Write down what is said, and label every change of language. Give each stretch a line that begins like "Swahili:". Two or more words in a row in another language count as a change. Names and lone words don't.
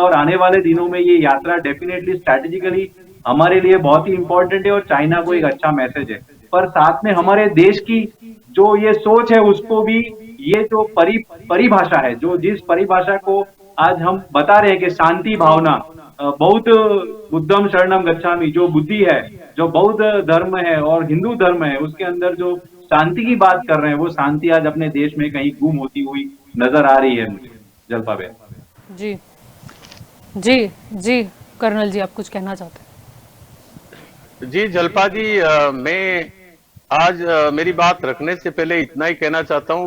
Hindi: और आने वाले दिनों में ये यात्रा
English: definitely strategically
Hindi: हमारे लिए बहुत ही इंपॉर्टेंट है और चाइना को एक अच्छा मैसेज है। पर साथ में हमारे देश की जो ये सोच है उसको भी, ये जो परिभाषा है, जो जिस परिभाषा को आज हम बता रहे हैं कि शांति भावना, बौद्ध
Pali: बुद्धम शरणम गच्छामि,
Hindi: जो बुद्धि है, जो बौद्ध धर्म है और हिंदू धर्म है, उसके अंदर जो शांति की बात कर रहे हैं, वो शांति आज अपने देश में कहीं गुम होती हुई नजर आ रही है मुझे। जल्पा बहन। जी जी जी कर्नल जी, आप कुछ कहना चाहते हैं? जी जल्पा जी, मैं आज मेरी बात रखने से पहले इतना ही कहना चाहता हूं।